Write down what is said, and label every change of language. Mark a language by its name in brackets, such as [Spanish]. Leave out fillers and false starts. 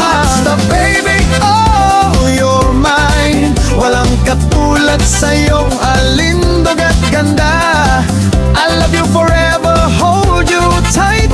[English] Hot stuff baby, oh, you're mine. [Filipino] Walang katulad sa iyong alindog at ganda. [English] I love you forever, hold you tight.